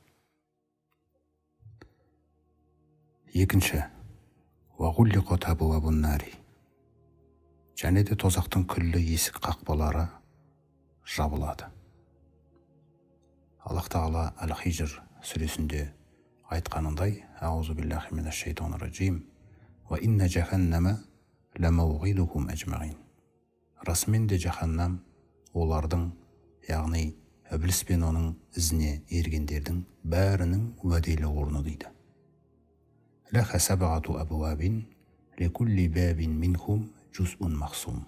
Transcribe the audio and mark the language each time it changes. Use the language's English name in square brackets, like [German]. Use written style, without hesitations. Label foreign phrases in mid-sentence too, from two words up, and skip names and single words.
[Arabic] Екінші, وغلقت أبواب النار. [Kazakh] Және де тозақтың күллі есік қақпалары жабылады. Аллах Тағала Әл-Хижр сүресінде айтқанындай: [Arabic] أعوذ بالله من الشيطان الرجيم. وإن جهنم لموعدهم أجمعين. [Kazakh] Расымен де жаханнам олардың, яғни Ібліс пен оның ізіне ергендердің бәрінің уәделі орны дейді. [Arabic] لها سبعة أبواب لكل باب منهم جزء مقسوم.